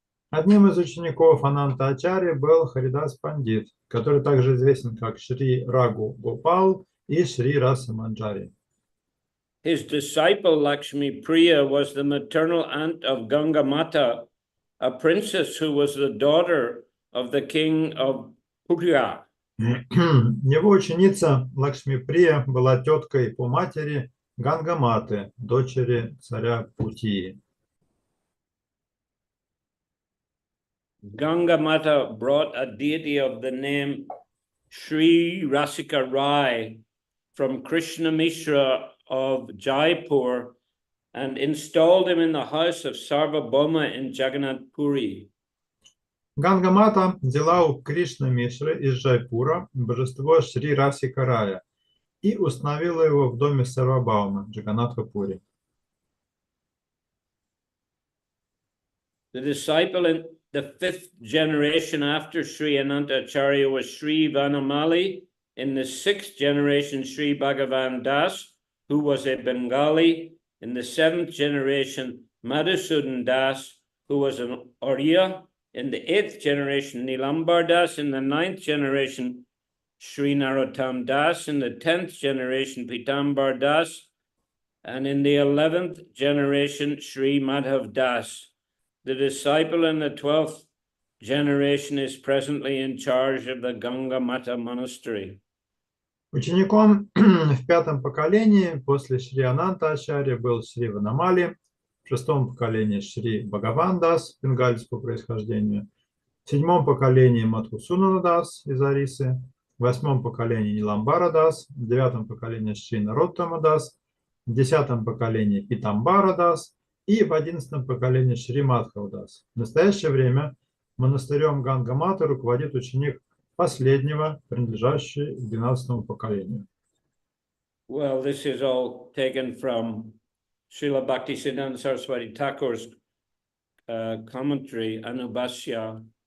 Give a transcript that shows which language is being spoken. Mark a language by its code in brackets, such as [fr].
[ru] Одним из учеников Ананта Ачарьи был Харидас Пандит, который также известен как Шри Рагу Гопал и Шри Раса Манджари. [en] His disciple Lakshmi Priya was the maternal aunt of Ganga Mata, a princess who was the daughter of the king of Purya. [ru] Его ученица Лакшми Прия была теткой по матери Гангаматы, дочери царя Путии. [en] Ganga Mata brought a deity of the name Sri Rasika Rai from Krishna Mishra of Jaipur and installed him in the house of Sarvabhauma in Jagannath Puri. [ru] Гангамата взяла у Кришны Мишры из Джайпура божество Шри Расикарая и установила его в доме Сарвабаума, Джаганатха-Пури. [en] The disciple in the 5th generation after Sri Anantacharya was Sri Vanamali. In the 6th generation, Sri Bhagavan Das, who was a Bengali. In the 7th generation, Madhusudan Das, who was an Oriya. In the 8th generation, Nilambar Das. In the 9th generation, Sri Narottam Das. In the 10th generation, Pitambar Das. And in the 11th generation, Sri Madhav Das. The disciple in the 12th generation is presently in charge of the Ganga Mata monastery. [ru] Учеником в 5-м поколении после Шри Ананта Ачарьи был Шри Ванамали, в 6-м поколении Шри Бхагаван Дас, бенгальского происхождения, в 7-м поколении Мадхусудана Дас из Орисы, в 8-м поколении Ниламбара Дас, в 9-м поколении Шри Нароттама Дас, в 10-м поколении Питамбара Дас и в 11-м поколении Шри Мадхава Дас. В настоящее время монастырем Ганга-Мата руководит ученик последнего, принадлежащий к 12-му поколению. [en] Well, this is all taken from Srila Bhaktisiddhanta Saraswati Thakur's commentary, Anubhashya.